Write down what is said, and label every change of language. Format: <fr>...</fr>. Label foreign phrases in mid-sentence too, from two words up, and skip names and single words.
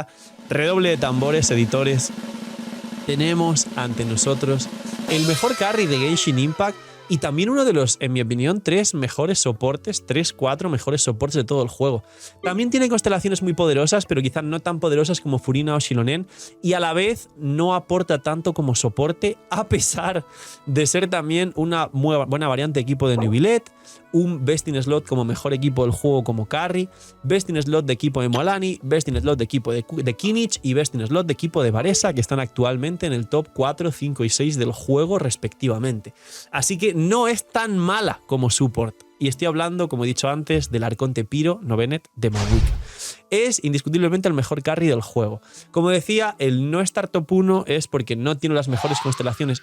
<es>Redoble de tambores, editores. Tenemos ante nosotros el mejor carry de Genshin Impact y también uno de los, en mi opinión, 3 mejores soportes, 4 mejores soportes de todo el juego. También tiene constelaciones muy poderosas, pero quizás no tan poderosas como Furina o Shilonen, y a la vez no aporta tanto como soporte, a pesar de ser también una muy buena variante de equipo de Nubilet, un</es> <en>Best in Slot</en> <es>como mejor equipo del juego como carry,</es> <en>Best in Slot</en> <es>de equipo de Mualani,</es> <en>Best in Slot</en> <es>de equipo de Kinich y</es> <en>Best in Slot</en> <es>de equipo de Varesa, que están actualmente en el top 4, 5 y 6 del juego respectivamente. Así que no es tan mala como support. Y estoy hablando, como he dicho antes, del Arconte Pyro, no Bennett, de Mabuika. Es indiscutiblemente el mejor carry del juego. Como decía, el no estar top 1 es porque no tiene las mejores constelaciones.</es>